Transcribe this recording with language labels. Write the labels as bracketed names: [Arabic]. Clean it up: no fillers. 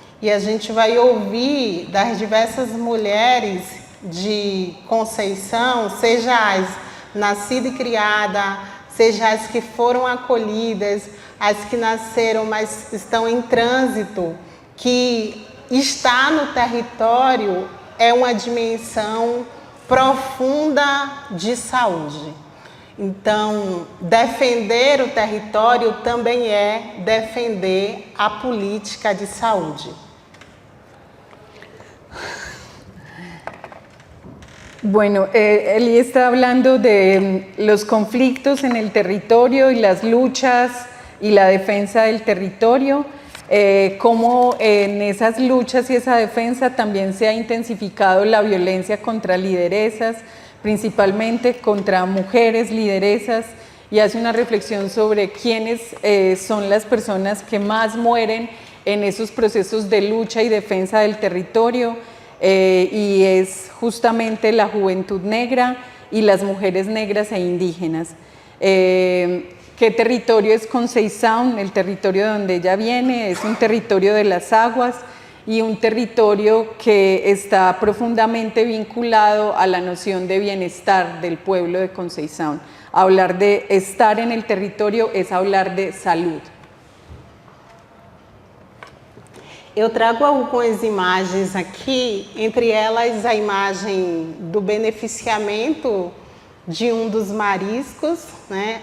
[Portuguese] E a gente vai ouvir das diversas mulheres de Conceição, seja as nascidas e criadas, seja as que foram acolhidas, as que nasceram, mas estão em trânsito, que estar no território é uma dimensão profunda de saúde. Então, defender o território também é defender a política de saúde. [Spanish] Bueno, Eli está hablando de los conflictos en el territorio y las luchas y la defensa del territorio, cómo en esas luchas y esa defensa también se ha intensificado la violencia contra lideresas, principalmente contra mujeres lideresas, y hace una reflexión sobre quiénes son las personas que más mueren en esos procesos de lucha y defensa del territorio, y es justamente la juventud negra y las mujeres negras e indígenas. ¿Qué territorio es Conceição? El territorio donde ella viene es un territorio de las aguas y un territorio que está profundamente vinculado a la noción de bienestar del pueblo de Conceição. Hablar de estar en el territorio es hablar de salud. [Portuguese] Eu trago algumas imagens aqui, entre elas a imagem do beneficiamento de um dos mariscos, né?